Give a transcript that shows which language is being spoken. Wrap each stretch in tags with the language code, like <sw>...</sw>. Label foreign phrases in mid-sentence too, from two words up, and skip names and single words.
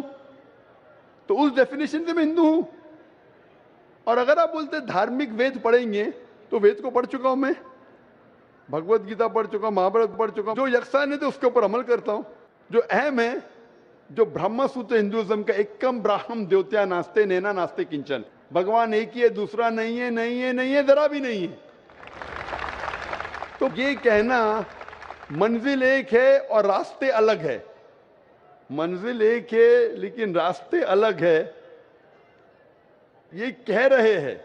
<ur>تو اس ڈیفینیشن سے میں ہندو ہوں. اور اگر آپ بولتے دھارمک وید پڑھیں گے تو وید کو پڑھ چکا ہوں میں, بھگوت گیتا پڑھ چکا ہوں, مہابھارت پڑھ چکا ہوں. جو یکسانیت ہے اس کے اوپر عمل کرتا ہوں. جو اہم ہے, جو برہما سوتر ہندوازم کا</ur> <sa>एकं ब्रह्म द्वितीयं नास्ति नेह नास्ति किंचन,</sa> <ur>بھگوان ایک ہی ہے, دوسرا نہیں ہے, ذرا بھی نہیں ہے. تو یہ کہنا منزل ایک ہے اور راستے الگ ہے. منزل ایک ہے لیکن راستے الگ ہے, یہ کہہ رہے ہیں.</ur>